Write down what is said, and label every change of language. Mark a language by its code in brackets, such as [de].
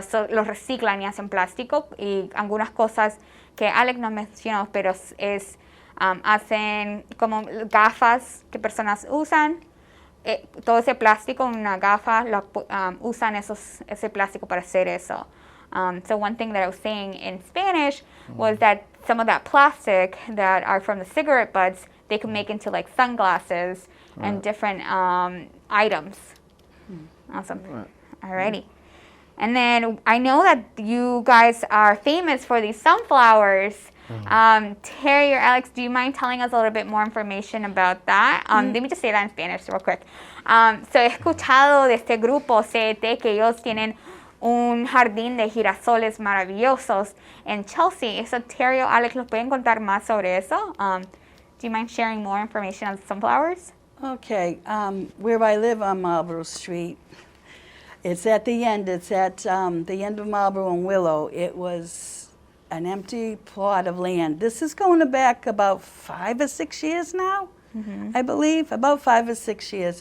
[es] Los reciclan y hacen plástico, y algunas cosas que Alex no mencionó, pero hacen como gafas que personas usan. Todo ese plástico, una gafa, usan ese plástico para hacer eso. [en] So one thing that I was saying in Spanish was that some of that plastic that are from the cigarette butts, they can make into like sunglasses and different items. Awesome. Alrighty. And then I know that you guys are famous for these sunflowers. Terry or Alex, do you mind telling us a little bit more information about that? Let me just say that in Spanish real quick. [es] So he escuchado de este grupo CET que ellos tienen un jardín de girasoles maravillosos en Chelsea. So Terry o Alex, ¿nos pueden contar más sobre eso? [en] Do you mind sharing more information on sunflowers? Okay, where I live on Marlborough Street, it's at the end. It's at the end of Marlborough and Willow. It was an empty plot of land. This is going back about 5 or 6 years now, I believe, about 5 or 6 years.